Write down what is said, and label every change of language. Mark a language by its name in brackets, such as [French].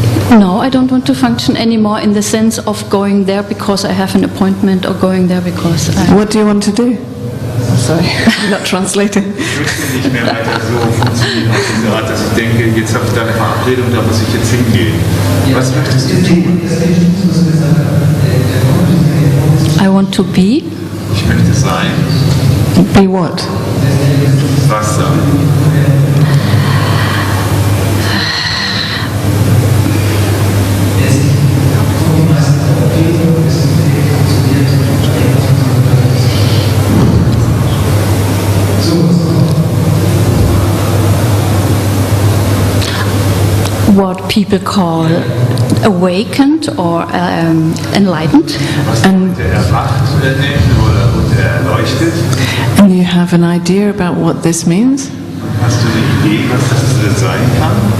[English] No, I don't want to function anymore in the sense of going there because I have an appointment or going there because What do you want to do? Sorry, I'm not translating. [German] Ich möchte nicht mehr weiter so funktionieren auf diese Art, dass ich denke, jetzt habe ich da eine Verabredung, da muss ich jetzt hingehen. Was möchtest du tun? [English] I want to be. [German] Ich möchte sein. [English] Be what? [German] Wasser. [English] What people call awakened or enlightened. And, [German] Erwacht oder erleuchtet. [English] and you have an idea about what this means? [German] Hast du eine Idee, was das sein kann?